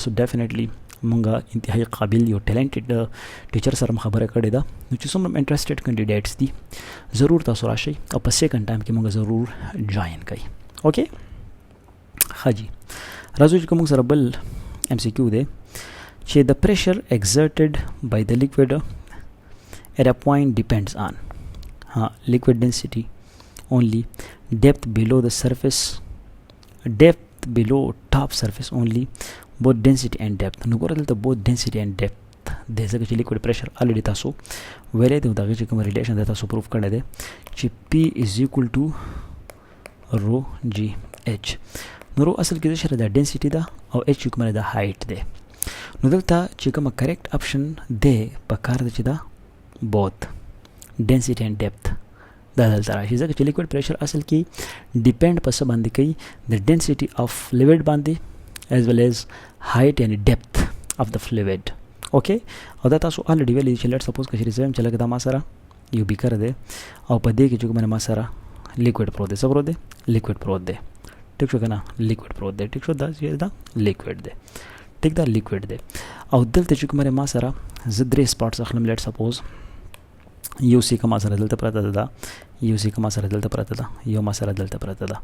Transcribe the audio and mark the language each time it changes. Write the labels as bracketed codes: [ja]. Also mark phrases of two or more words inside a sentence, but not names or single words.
[en] so definitely [ps] مونږه انتهایی قابل یو [en] talented teacher [ps] سره خبره کړې ده. نو چې څومره [en] interested candidates [ps] دي ضرور تاسو راشئ او په [en] second time [ps] کې مونږ ضرور جوائن کړئ. اوکې ښه جی. راځو چې کوم سره بل ام سی کیو دی چې د پریشر [en] exerted by the liquid at a point depends on liquid density only, depth below the surface, depth below top surface only, both density and depth. [ps] نو ګوره دلته [en] both density and depth [ps] د ځکه چې [en] liquid pressure already [ps] تاسو ویلې دی دغه چې کوم ریلیشن د تاسو پروف کړی دی چې [en] P is equal to [ps] رو جی H. نو رو اصل کې څه ده ډنسټي ده او H کوم ده هایټ ده. نو دلته چې کوم [en] correct option [ps] ده په کار ده چې دا [en] both density and depth [ps] دا دلته راشي ځکه چې [en] liquid pressure [ps] اصل کې ډیپند په څه باندې کوي د [en] density of fluid [ps] باندې [en] as well as height and depth of the fluid. [ps] اوکې او دا تاسو الریډي ویلي چې [en] let suppose [ps] کچې زم چې لکه دا ما سره یو بیکر دی او په دې کې چې کوم ما سره لیکوډ پروت دی څه پروت دی لیکوډ پروت دی. ټیک شو کنه لیکوډ پروت دی. ټیک شو دا چې دا لیکوډ دی. ټیک دا لیکوډ دی او دلته چې کوم ما سره ز درې سپاټس اخلم [en] let suppose [ps] یو سی کما سره دلته پراته ده یو سی کما سره دلته پراته ده یو ما سره دلته پراته ده.